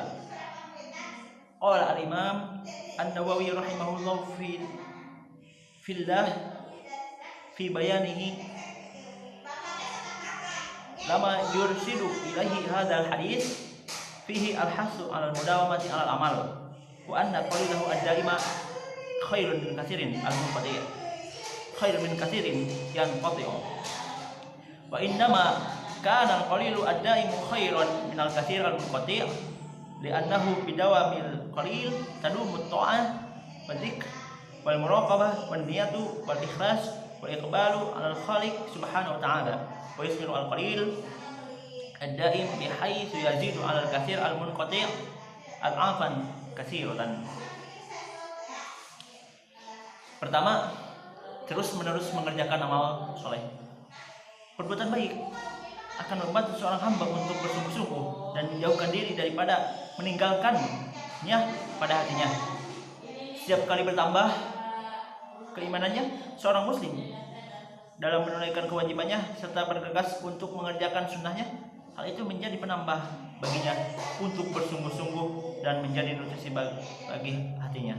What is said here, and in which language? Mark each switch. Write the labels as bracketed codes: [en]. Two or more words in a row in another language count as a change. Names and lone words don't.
[ar] قال الإمام النووي رحمه الله في بيانه لما يرشد إليه هذا الحديث فيه الحث على المداومة على العمل وأن قليله الدائم خير من كثير المنقطع خير من كثير ينقطع و وإنما كان القليل الدائم خيرا من الكثير المنقطع لأنه بدوام القليل تدوم الطاعة والذكر والمراقبة والنية والإخلاص والإقبال على الخالق سبحانه وتعالى ويثمر القليل الدائم بحيث يزيد على الكثير المنقطع أضعافا كثيرة. [id] Pertama, terus-menerus mengerjakan amal soleh. Perbuatan baik akan membantu seorang hamba untuk bersungguh-sungguh dan menjauhkan diri daripada meninggalkannya pada hatinya. Setiap kali bertambah keimanannya seorang muslim dalam menunaikan kewajibannya serta bergegas untuk mengerjakan sunnahnya, hal itu menjadi penambah baginya untuk bersungguh-sungguh dan menjadi nutrisi bagi hatinya.